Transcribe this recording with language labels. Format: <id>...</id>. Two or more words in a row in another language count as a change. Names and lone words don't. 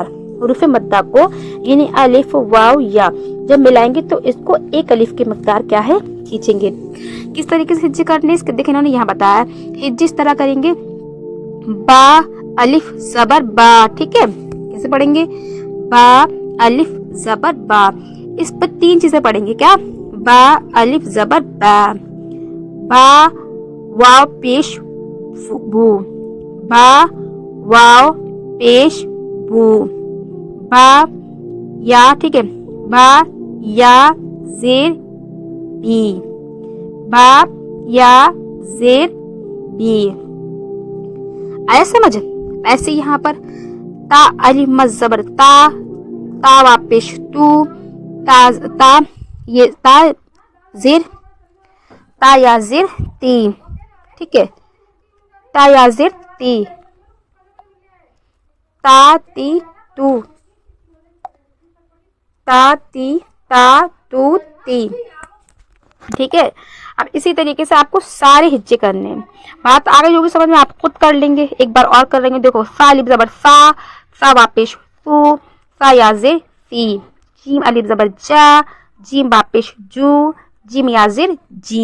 <ur>حروف مدہ کو یعنی الف، واو، یا جب ملائیں گے تو اس کو ایک الف کی مقدار کیا ہے؟ کھینچیں گے. کس طریقے سے ہجے کرنے اس کے دیکھیں انہوں نے یہاں بتایا. ہجے اس طرح کریں گے، با، الف، زبر، با، ٹھیک ہے. کیسے پڑھیں گے؟ با، الف، زبر، با. اس پر 3 چیزیں پڑھیں گے. کیا؟ با، الف، زبر، با. با، واو، پیش، بو. با، واو، پیش، بو. با، یا، ٹھیک ہے. با، یا، زیر، بی. با، یا، زیر، بی. آیا سمجھ؟ ایسے یہاں پر تا، الف، مد، زبر، تا، تا، واو، پیش، تو، تا، یہ تا، زیر، تا یا زیر، تی، ٹھیک ہے. تا یا زیر، تی. تا، تی، تو. تا، تی، تا، تو، تی، ٹھیک ہے. اب اسی طریقے سے آپ کو سارے ہجے کرنے ہیں. بات آگے جو بھی سمجھ میں آپ خود کر لیں گے. ایک بار اور کر لیں گے. دیکھو، سا، الف، زبر، سا، سا، واپش، سو، سا یا زیر، سی. جیم، الف، زبر، جا، جیم، واپش، جو، جیم یا زیر، جی.</ur>